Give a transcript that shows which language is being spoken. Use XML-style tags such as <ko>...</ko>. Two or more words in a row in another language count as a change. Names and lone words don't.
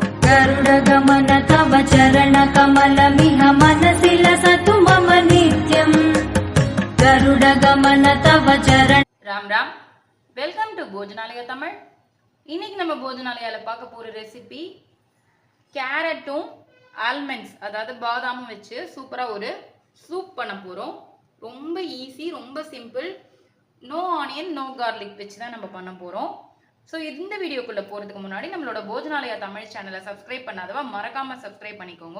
<sa>गरुडगमन तव चरणकमलमिह मनसि लसतु मम नित्यम् गरुडगमन तव चरण</sa> <hi>राम राम</hi> <en>welcome to Bhojanalaya Tamil</en> <ta>இன்னைக்கு நம்ம போஜனாலயால பார்க்க போற ரெசிபி கேரட்டும் ஆல்மண்ட்ஸ் அதாவது பாதாமும் வச்சு சூப்பரா ஒரு சூப் பண்ண போறோம். ரொம்ப ஈஸி, ரொம்ப சிம்பிள்.</ta> <en>no onion no garlic</en> <ta>வச்சு தான் நம்ம பண்ண போறோம். ஸோ இந்த வீடியோக்குள்ள போறதுக்கு முன்னாடி நம்மளோட போஜனாலயா தமிழ் சேனலை சப்ஸ்கிரைப் பண்ணாதவா மறக்காம சப்ஸ்கிரைப் பண்ணிக்கோங்க.</ta>